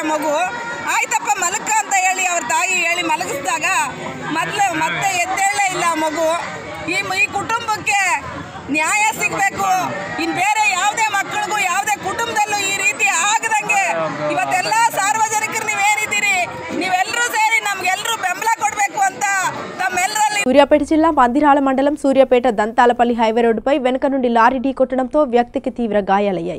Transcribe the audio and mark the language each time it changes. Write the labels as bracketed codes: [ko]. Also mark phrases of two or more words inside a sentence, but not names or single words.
[kn] ಮಗು ಆಯ್ತಪ್ಪ ಮಲಕ್ಕ ಅಂತ ಹೇಳಿ ಅವ್ರ ತಾಯಿ ಹೇಳಿ ಮಲಗಿಸಿದಾಗ ಮತ್ತೆ ಎದ್ದೇಳೇ ಇಲ್ಲ ಮಗು. ಈ ಕುಟುಂಬಕ್ಕೆ ನ್ಯಾಯ ಸಿಗಬೇಕು. ಇನ್ನು ಬೇರೆ ಯಾವುದೇ ಮಕ್ಕಳಿಗೂ ಯಾವುದೇ ಕುಟುಂಬದಲ್ಲೂ ಈ ರೀತಿ ಆಗದಂಗೆ ಇವತ್ತೆಲ್ಲ ಸಾರ್ವಜನಿಕರು ನೀವೇನಿದ್ದೀರಿ, ನೀವೆಲ್ಲರೂ ಸೇರಿ ನಮ್ಗೆಲ್ಲರೂ ಬೆಂಬಲ ಕೊಡಬೇಕು ಅಂತ ತಮ್ಮೆಲ್ಲರಲ್ಲಿ. [te] సూర్యాపేట జిల్లా మందిరాల మండలం సూర్యాపేట దంతాలపల్లి హైవే రోడ్డుపై వెనుక నుండి లారీ ఢీ కొట్టడంతో వ్యక్తికి తీవ్ర గాయాలయ్యాయి.